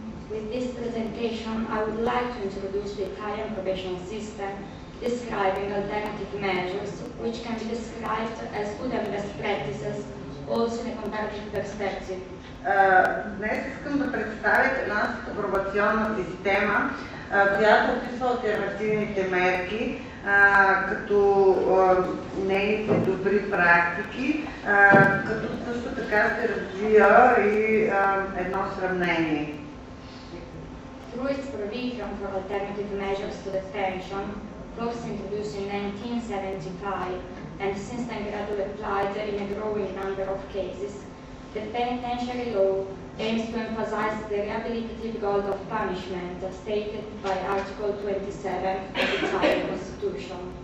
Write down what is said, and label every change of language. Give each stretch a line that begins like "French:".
English: With this presentation, I would like to introduce the Italian probation system, describing alternative measures, which can be described as good and best practices, also in a comparative perspective.
Bulgarian: Днес искам да представя италианската пробационна система, която описва алтернативните мерки, като нейните добри практики, като също така се развия и едно сравнение.
English: Through its provision for alternative measures to detention, first introduced in 1975 and since then gradually applied in a growing number of cases, the penitentiary law aims to emphasize the rehabilitative goal of punishment stated by Article 27 of the Italian Constitution.